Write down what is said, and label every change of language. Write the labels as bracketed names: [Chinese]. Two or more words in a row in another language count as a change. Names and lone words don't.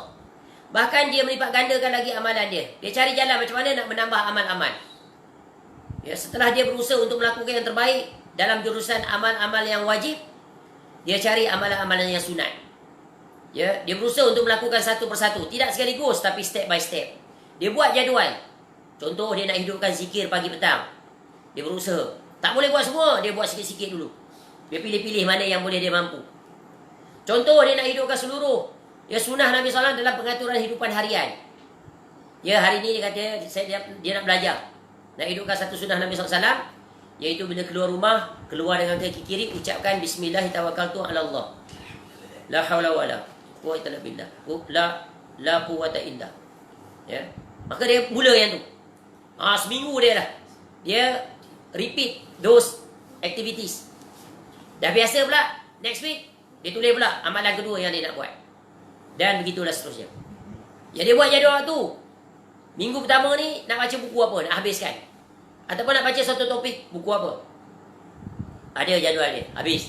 [Malay] Bahkan dia melipat gandakan lagi amalan dia. Dia cari jalan macam mana nak menambah amal-amal. Ya, setelah dia berusaha untuk melakukan yang terbaik dalam jurusan amal-amal yang wajib, dia cari amalan-amalan yang sunat. Ya, dia berusaha untuk melakukan satu persatu, tidak sekaligus tapi [English] step by step. [Malay] Dia buat jadual. Contoh, dia nak hidupkan zikir pagi petang. Dia berusaha. Tak boleh buat semua, dia buat sikit-sikit dulu. Dia pilih-pilih mana yang boleh dia mampu. Contoh, dia nak hidupkan seluruh ya sunnah Nabi SAW dalam pengaturan hidupan harian. Ya, hari ni dia kata dia nak belajar, nak hidupkan satu sunnah Nabi SAW, iaitu bila keluar rumah, keluar dengan kaki kiri, ucapkan Bismillahirrahmanirrahim. [Arabic] لا حول ولا قوة إلا بالله. لا قوة إلا. [Malay] Ya. Maka dia mula yang tu. Seminggu dia dah. [English] Dia repeat those activities. [Malay] Dah biasa pula, [English] next week [Malay] dia tulis pula amalan kedua yang dia nak buat. Dan begitulah seterusnya. Ya, dia buat jadual tu. Minggu pertama ni nak baca buku apa, nak habiskan. Ataupun nak baca satu topik, buku apa. Ada jadual dia, habis.